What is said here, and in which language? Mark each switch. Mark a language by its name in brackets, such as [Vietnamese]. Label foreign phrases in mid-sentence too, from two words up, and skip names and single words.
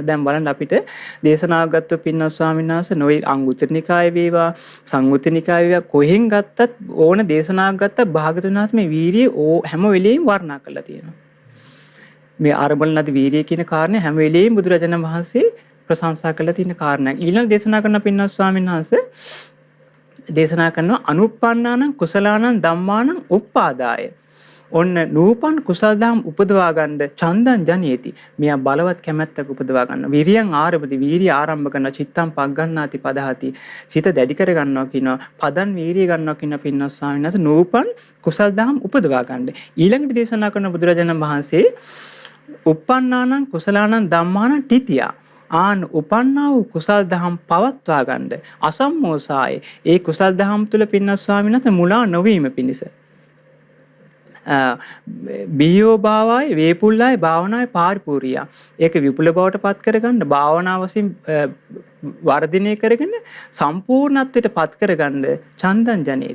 [Sinhala] දැන් බලන්න අපිට දේශනාවක් ගත්ත පින්වත් ස්වාමීන් වහන්සේ නොවේ අංගුත්තර නිකායේ වේවා සංයුත්ත නිකායේ වේවා කොහෙන් ගත්තත් ඕන දේශනාවක් ගත්තත් භාගතුන් වහන්සේ මේ වීරිය හැම වෙලෙම වර්ණනා කරලා තියෙනවා. මේ ආරම්භන නැති වීරිය කියන කාරණේ හැම වෙලෙම බුදුරජාණන් වහන්සේ ප්‍රශංසා කළා තියෙන කාරණයක්. ඊළඟ දේශනා කරන පින්වත් ස්වාමීන් වහන්සේ දේශනා කරනවා [Pali] අනුප්පන්නානං කුසලානං ධම්මානං උප්පාදාය. [Sinhala] ඔන්න නූපන් කුසල දහම් උපදවා ගන්න [Pali] චන්දං ජනේති. [Sinhala] මෙයා බලවත් කැමැත්තක් උපදවා ගන්න. [Pali] විරියං ආරභති [Sinhala] වීරිය ආරම්භ කරන [Pali] චිත්තං පග්ගණ්ණාති පදහති. [Sinhala] සිත දැඩි කර ගන්නවා කියනවා. පදන් වීරිය ගන්නවා කියන පින්වත් ස්වාමීන් වහන්සේ නූපන් කුසල දහම් උපදවා ගන්න. ඊළඟට දේශනා කරන බුදුරජාණන් වහන්සේ [Pali] uppannānaṁ කුසලානං ධම්මානං තිතියා. [Sinhala] ආන් උපන්නා වූ කුසල් දහම් පවත්වා ගන්න අසම්මෝසාය ඒ කුසල් දහම් තුල පින්වත් ස්වාමීන් වහන්සේ මුලා නොවීම පිණිස [Pali] බියෝ භාවයි වේපුල්ලායි භාවනායි පාරිපූර්ණිය. [Sinhala] ඒක විපුල බවට පත් කරගන්න භාවනාව වශයෙන් වර්ධනය කරගෙන සම්පූර්ණත්වයට පත් කරගන්න [Pali] චන්දං ජනේති.